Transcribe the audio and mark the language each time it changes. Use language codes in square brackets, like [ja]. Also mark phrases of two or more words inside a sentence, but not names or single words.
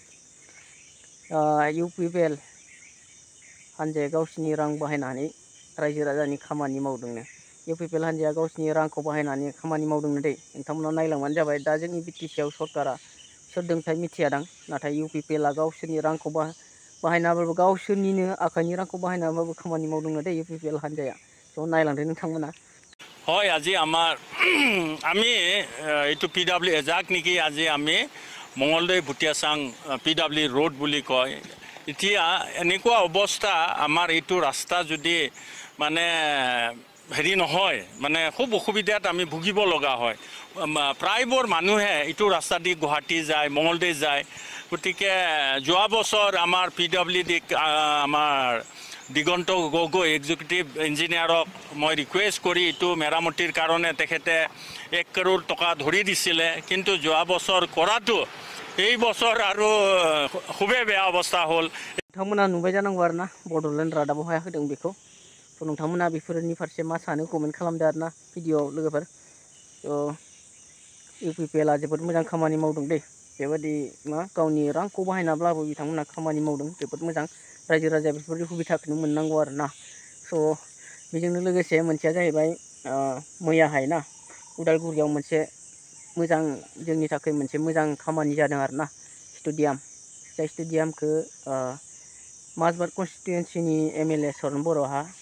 [brx] UPPL हानजाया गावसिनि रां बाहायनानै रायजो राजानि खामानि मावदोंनो UPPL हानजाया गावसिनि रांखौ बाहायनानै खामानि मावदोंनो दै नोंथांमोना नायलांबानो जाबाय दा जोंनि BTC आव सरकारा सोरदोंथाय मिथियादां नाथाय UPPL आ गावसोरनि रांखौ बाहायनाबाबो गावसोरनिनो आखाइनि रांखौ बाहायनाबाबो खामानि मावदोंनो दै UPPL हानजाया थ' नायलांदो नोंथांमोना [as] হয় আজি আমাৰ আমি এইটো PW এজাক নেকি আজি আমি মঙলদৈ ভুটিয়াচাং PW ৰোড বুলি কয় এতিয়া এনেকুৱা অৱস্থা আমাৰ এইটো ৰাস্তা যদি মানে হেৰি নহয় মানে খুব অসুবিধাত আমি ভুগিব লগা হয় প্ৰায়বোৰ মানুহে এইটো ৰাস্তা দি গুৱাহাটী যায় মঙলদৈ যায় গতিকে যোৱা বছৰ আমাৰ PWD আমাৰ দিগন্ত গগৈ [en] executive engineer [as] মই ৰিকুৱেষ্ট কৰি এইটো মেৰামতিৰ কাৰণে তেখেতে 1 কৰোৰ টকা ধৰি দিছিলে কিন্তু যোৱা বছৰ কৰাটো এই বছৰ আৰু খুবেই বেয়া অৱস্থা হ'ল [brx] नोंथांमोना नुबाय जानांगौ आरोना बड'लेण्ड रादाबावहाय होदों बेखौ थ' नोंथांमोना बेफोरनि फारसे मा सानो कमेन्ट खालामदो आरोना भिडिअ'आव लोगोफोर थ' UPPL आ जोबोद मोजां खामानि मावदों दै बेबायदि मा गावनि रांखौ बाहायनाब्लाबो बिथांमोना खामानि मावदों जोबोद मोजां रायजो राजाया बेफोरबायदि सुबिदाखौनो मोननांगौ आरोना स' बेजोंनो लोगोसे मोनसेया जाहैबाय मैयाहाय ना उदालगुरियाव मोनसे मोजां जोंनि थाखाय मोनसे मोजां खामानि जादों आरोना स्टेडियाम जाय स्टेडियामखौ माजबाद कन्स्टिटुवेन्सिनि MLA सरन बर'हा